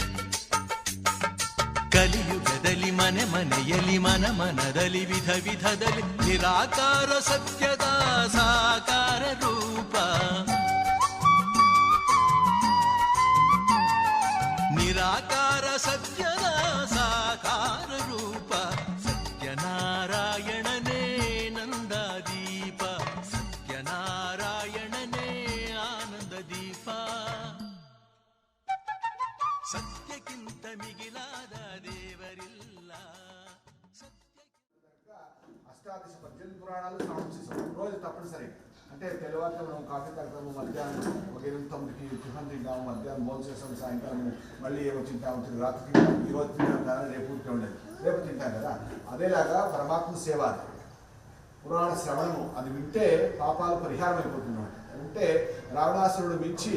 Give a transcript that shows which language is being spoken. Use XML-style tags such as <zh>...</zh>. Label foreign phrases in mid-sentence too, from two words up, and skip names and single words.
<kn>ಕಲಿಯುಗದಲ್ಲಿ ಮನೆ ಮನೆಯಲ್ಲಿ ಮನ ಮನದಲ್ಲಿ ವಿಧ ವಿಧದಲ್ಲಿ ನಿರಾಕಾರ ಸತ್ಯದ ಸಾಕಾರ ರೂಪ ನಿರಾಕಾರ ಸತ್ಯದ ಸಾಕಾರ ರೂಪ ಸತ್ಯನಾರಾಯಣನೇ ನಂದದೀಪ ಸತ್ಯನಾರಾಯಣನೇ ಆನಂದ ದೀಪ ಸತ್ಯಕ್ಕಿಂತ ಮಿಗಿಲಾದ ದೇವರಿಲ್ಲ</kn> <te>అష్టాదశ 18 పురాణాలు శ్రవణం చేసాం రోజు తప్పనిసరి అంటే తెల్లవారితో మనం కాఫీ తాగుతాము మధ్యాహ్నం ఒక 8-9కి టిఫిన్ తింటాము మధ్యాహ్నం భోజనం చేస్తాము సాయంకాలం మళ్ళీ ఏమో తింటాము రాత్రి తింటాము ఈ రోజు తింటాం కానీ రేపు ఉండేది రేపు తింటాం కదా అదేలాగా పరమాత్మ సేవ పురాణ శ్రవణము అది వింటే పాపాలు పరిహారం అయిపోతున్నాడు ఉంటే రావణాసురుడు మించి</te>